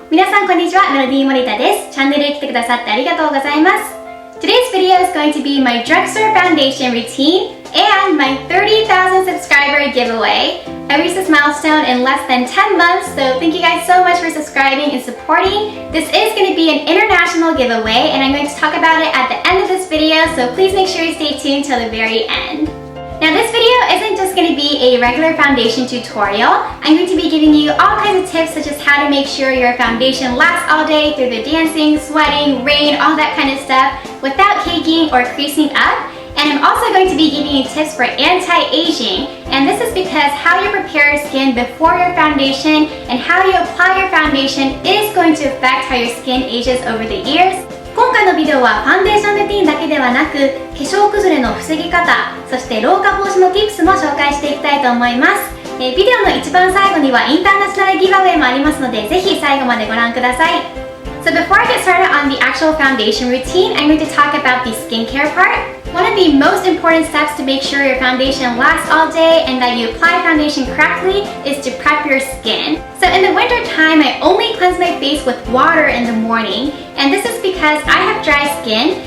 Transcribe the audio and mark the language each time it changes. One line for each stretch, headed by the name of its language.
Japanese: 皆さんこんにちは、Melody Morita です。チャンネルへ来てくださってありがとうございます。
English: Today's video is going to be my Drugstore foundation routine and my 30,000 subscriber giveaway. I reached this milestone in less than 10 months, so thank you guys so much for subscribing and supporting. This is going to be an international giveaway, and I'm going to talk about it at the end of this video, so please make sure you stay tuned till the very end. Now this video isn't just going to be a regular foundation tutorial. I'm going to be giving you all kinds of tips such as how to make sure your foundation lasts all day through the dancing, sweating, rain, all that kind of stuff without caking or creasing up. And I'm also going to be giving you tips for anti-aging. And this is because how you prepare your skin before your foundation and how you apply your foundation is going to affect how your skin ages over the years.
Japanese: 今回のビデオはファンデーションルーティンだけではなく化粧崩れの防ぎ方、そして老化防止の Tips も紹介していきたいと思います。ビデオの一番最後にはインターナショナルギブアウェイもありますのでぜひ最後までご覧ください。
English: So before I get started on the actual foundation routine, I'm going to talk about the skincare part. One of the most important steps to make sure your foundation lasts all day and that you apply foundation correctly is to prep your skin. So in the winter time, I only cleanse my face with water in the morning, and this is because I have dry skin.